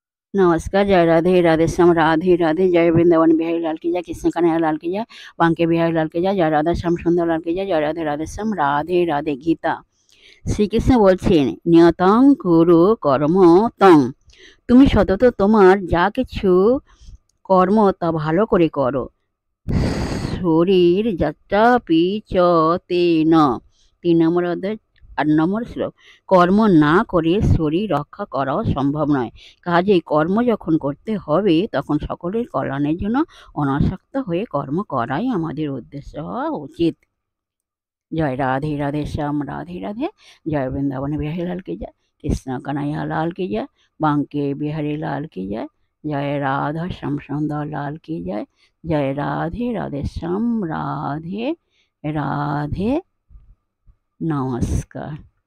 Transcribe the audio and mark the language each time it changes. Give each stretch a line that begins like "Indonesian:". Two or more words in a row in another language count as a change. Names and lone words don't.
Hindi: नमस्कार, जय राधे, राधे श्याम, राधे राधे, जय वृंदावन बिहारी लाल की जय, कृष्ण कन्हैया लाल की जय, बांके बिहारी लाल की जय, जय राधा श्याम सुंदर लाल की जय, जय राधे राधे श्याम, राधे राधे।
Bangla: गीता শ্রীকৃষ্ণ বলছেন,
Sanskrit: नियतं कुरु कर्म तं,
Bangla: তুমি সতত তোমার যা কিছু কর্ম তা ভালো করে করো।
Sanskrit: शरीर यात्रापि च तेन,
Bangla: 3 নম্বর অধ্যায় 8 নম্বর শ্লোক। কর্ম না করে শরীর রক্ষা করাও সম্ভব নয়, কাজেই কর্ম যখন করতে হবে তখন সকলের কল্যাণের জন্য অনাসক্ত হয়ে কর্ম করাই আমাদের উদ্দেশ্য হওয়া উচিত।
Hindi: জয় রাধে রাধে শ্যাম, রাধে রাধে, জয় বৃন্দাবন বিহারী লাল की जय, कृष्ण कन्हैया लाल की जय, बांके बिहारी लाल की जय, जय राधा श्याम सुंदर लाल की जय, जय राधे राधे श्याम, राधे राधे। नमस्कार।